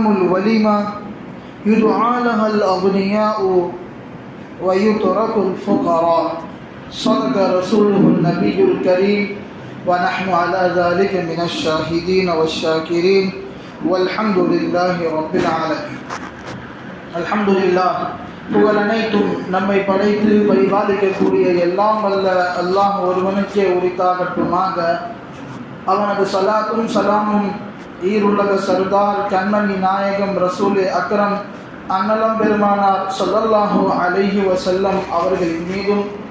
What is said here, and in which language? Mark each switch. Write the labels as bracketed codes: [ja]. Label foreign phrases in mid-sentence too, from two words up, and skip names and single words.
[ar] الوليمة يدعى لها الأغنياء ويترك الفقراء صدق رسوله النبي الكريم ونحن على ذلك من الشاهدين والشاكرين والحمد لله رب العالمين الحمد لله [ta] புகழ் அனைத்தும் நம்மை படைத்து பரிபாலிக்கக்கூடிய எல்லாம் வல்ல அல்லாஹ் ஒருவனுக்கே உரித்தாகட்டுமாக. அவனது சலாத்தும் சலாமும் ஈருலக சர்தார் கண்மணி நாயகம் ரசூலே அக்ரம் அன்னலம் பெருமானார் [ar] صلى الله عليه وسلم [ta] அவர்களின் மீதும்,